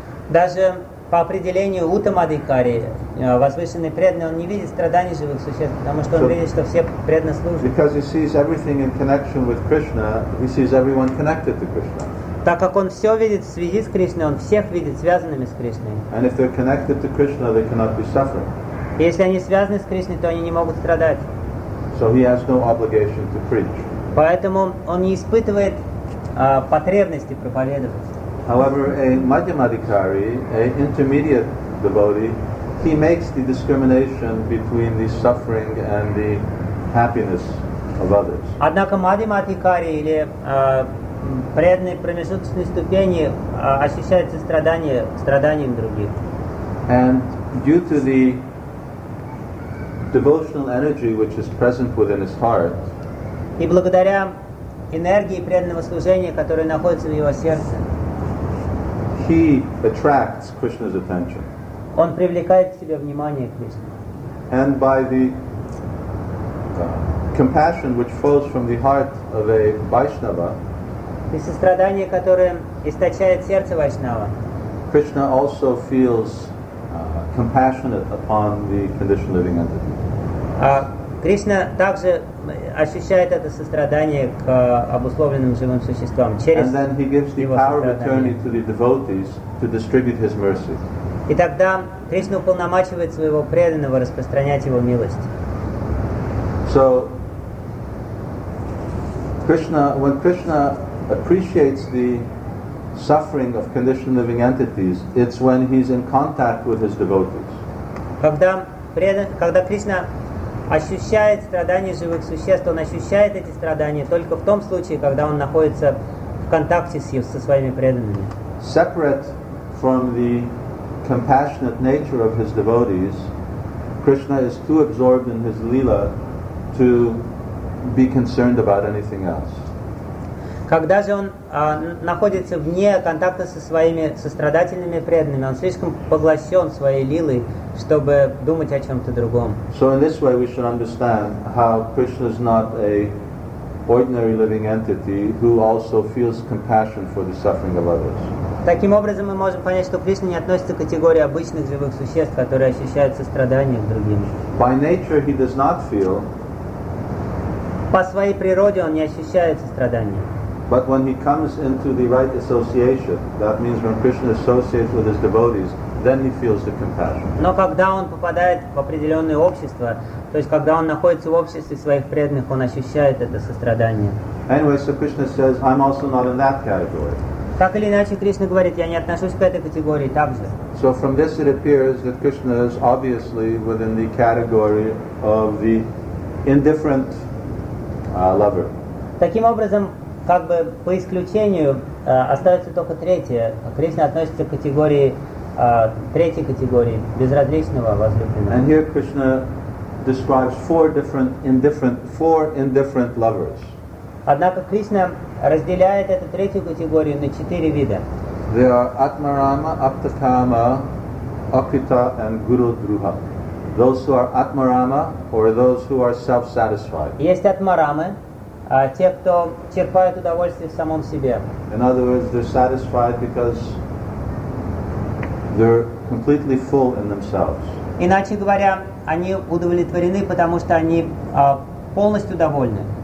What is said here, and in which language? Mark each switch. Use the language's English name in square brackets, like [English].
[Russian] Даже по определению Уттамадхикари, возвышенный преданный, он не видит страданий живых существ, потому что он видит, что все преданно служат. [English] Because he sees everything in connection with Krishna, he sees everyone connected to Krishna. [Russian] Так как он все видит в связи с Кришной, он всех видит связанными с Кришной. [English] And if they're connected to Krishna, they cannot be suffering. [Russian] Если они связаны с Кришной, то они не могут страдать. [English] So he has no obligation to preach. [Russian] Поэтому он не испытывает потребности проповедовать. [English] However, a Madhyamadhikari, an intermediate devotee, he makes the discrimination between the suffering and the happiness of others. [Russian] Однако Мадхимадхикари или преданные промежуточные ступени ощущаются страданием других. [English] And due to the devotional energy which is present within his heart, [Russian] и благодаря энергии преданного служения, которая находится в его сердце, [English] he attracts Krishna's attention. [Russian] Он привлекает к себе внимание Кришны. [English] And by the compassion which flows from the heart of a Vaishnava, [Russian] и сострадание, которое источает сердце Вайшнава, [English] Krishna also feels compassionate upon the conditioned living entity. [Russian] Кришна также ощущает это сострадание к обусловленным живым существам через его сострадание. И тогда Кришна уполномачивает своего преданного распространять его милость. [English] So, Krishna, when Krishna appreciates the suffering of conditioned living entities, it's when he's in contact with his devotees. [Russian] Когда Кришна ощущает страдания живых существ, он ощущает эти страдания только в том случае, когда он находится в контакте со своими преданными. [English] Separate from the compassionate nature of his devotees, Krishna is too absorbed in his lila to be concerned about anything else. [Russian] Когда же он находится вне контакта со своими сострадательными преданными, он слишком поглощен своей лилой, чтобы думать о чем-то другом. [English] So in this way we should understand how Krishna is not a ordinary living entity who also feels compassion for the suffering of others. [Russian] Таким образом мы можем понять, что Кришна не относится к категории обычных живых существ, которые ощущают сострадание к другим. [English] By nature he does not feel. [Russian] По своей природе он не ощущает сострадания. [English] But when he comes into the right association, that means when Krishna associates with his devotees, then he feels the compassion. [Russian] Но когда он попадает в определенное общество, то есть когда он находится в обществе своих преданных, он ощущает это сострадание. [English] Anyway, so Krishna says, I'm also not in that category. [Russian] Так или иначе, Кришна говорит, я не отношусь к этой категории также. [English] So from this it appears that Krishna is obviously within the category of the indifferent lover. [Russian] Таким образом, как бы по исключению остается только третье. Кришна относится к категории третьей категории безразличного возлюбленного. [English] And here Krishna describes four indifferent lovers. [Russian] Однако Кришна разделяет эту третью категорию на четыре вида. [English] They are Atmarama, Aptakama, Akrita, and Guru Druha. Those who are Atmarama or those who are self-satisfied. [Russian] Есть Атмарамы. Те, кто черпает удовольствие в самом себе. [English] In other words, they're satisfied because They're completely full in themselves. [Russian] Иначе говоря, они удовлетворены, потому что они полностью довольны.